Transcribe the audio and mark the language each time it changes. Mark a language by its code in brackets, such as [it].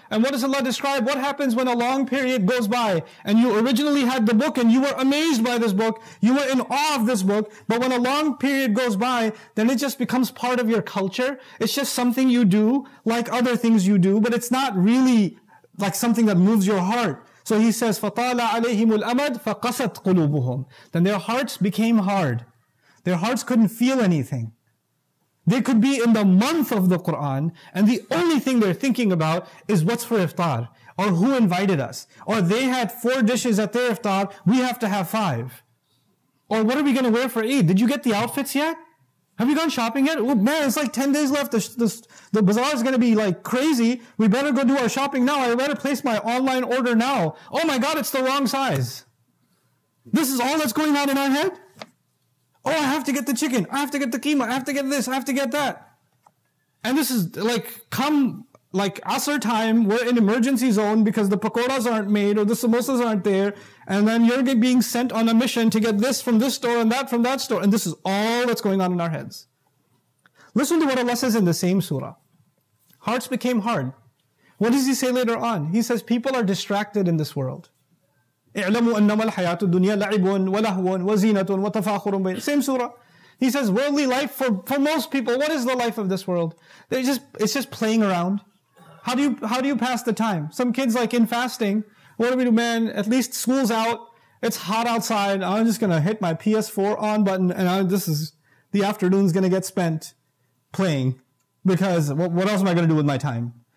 [en] And what does Allah describe? What happens when a long period goes by and you originally had the book and you were amazed by this book, you were in awe of this book, but when a long period goes by, then it just becomes part of your culture. It's just something you do, like other things you do, but it's not really like something that moves your heart. [ar] So he says, فَطَالَ عَلَيْهِمُ الْأَمَدُ فَقَسَتْ قُلُوبُهُم. [en] Then their hearts became hard. Their hearts couldn't feel anything. They could be in the month of the Quran, and the only thing they're thinking about is what's for iftar, or who invited us, or they had 4 dishes at their iftar, we have to have 5. Or what are we going to wear for Eid? Did you get the outfits yet? Have you gone shopping yet? Oh man, it's like 10 days left. The bazaar is going to be like crazy. We better go do our shopping now. I better place my online order now. Oh my God, it's the wrong size. This is all that's going on in our head? Oh, I have to get the chicken. I have to get the keema. I have to get this. I have to get that. And this is like, come like Asr time, we're in emergency zone because the pakoras aren't made or the samosas aren't there. And then you're being sent on a mission to get this from this store and that from that store. And this is all that's going on in our heads. Listen to what Allah says in the same surah. Hearts became hard. What does He say later on? He says people are distracted in this world. [ar] اعلموا أنما الحياة الدنيا لعب ولهو وزينة وتفاخر بين. [en] Same surah. He says worldly life for most people, what is the life of this world? It's just playing around. How do you pass the time? Some kids like in fasting, what do we do, man? At least school's out. It's hot outside. I'm just going to hit my PS4 on button and the afternoon's going to get spent playing because what else am I going to do with my time?